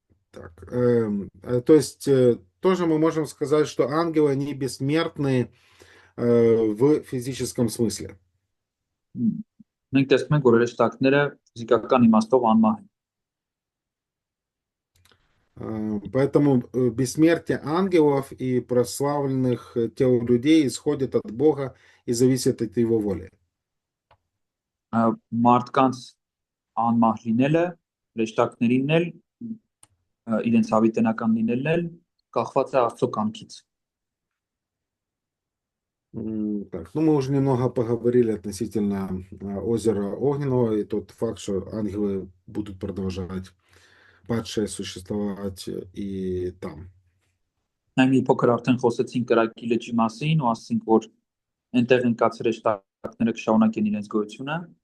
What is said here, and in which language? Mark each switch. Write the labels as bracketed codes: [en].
[ru] Так, то есть тоже мы можем сказать, что ангелы, они бессмертны в физическом смысле. [hy] Մենք տեսնում ենք, որ հրեշտակները ֆիզիկական իմաստով անմահ են։ [ru] Поэтому бессмертие ангелов и прославленных тел людей исходит от Бога и зависит от Его воли. [hy] Մարդկանց անմահ լինելը, հրեշտակներինն էլ իրենց հավիտենական լինելն էլ կախված է Աստծո կամքից։ [ru] Так, ну мы уже немного поговорили относительно озера Огненного и тот факт, что ангелы будут продолжать падшие существовать и там. [hy] Մենք մի փոքր արդեն խոսեցինք կրակի լճի մասին ու ասացինք, որ այնտեղ ընկած հրեշտակները կշարունակեն իրենց գոյությունը։